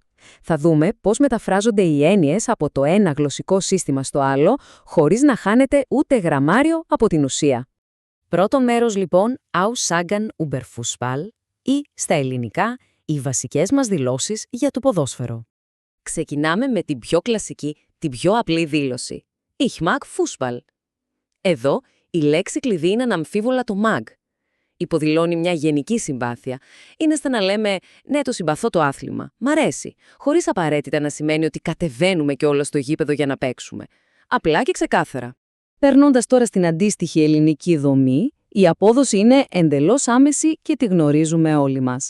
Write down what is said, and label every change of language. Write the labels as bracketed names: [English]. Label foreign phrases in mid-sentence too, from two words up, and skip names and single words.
[Greek] Θα δούμε πώς μεταφράζονται οι έννοιες από το ένα γλωσσικό σύστημα στο άλλο, χωρίς να χάνεται ούτε γραμμάριο από την ουσία. Πρώτο μέρος λοιπόν, [German] Aussagen über Fußball, [Greek] ή στα ελληνικά, οι βασικές μας δηλώσεις για το ποδόσφαιρο. Ξεκινάμε με την πιο κλασική, την πιο απλή δήλωση. [German] Ich mag Fußball. [Greek] Εδώ, η λέξη κλειδί είναι αναμφίβολα το mag. Υποδηλώνει μια γενική συμπάθεια. Είναι σαν να λέμε «Ναι, το συμπαθώ το άθλημα. Μ' αρέσει», χωρίς απαραίτητα να σημαίνει ότι κατεβαίνουμε κιόλας στο γήπεδο για να παίξουμε. Απλά και ξεκάθαρα. Περνώντας τώρα στην αντίστοιχη ελληνική δομή, η απόδοση είναι εντελώς άμεση και τη γνωρίζουμε όλοι μας.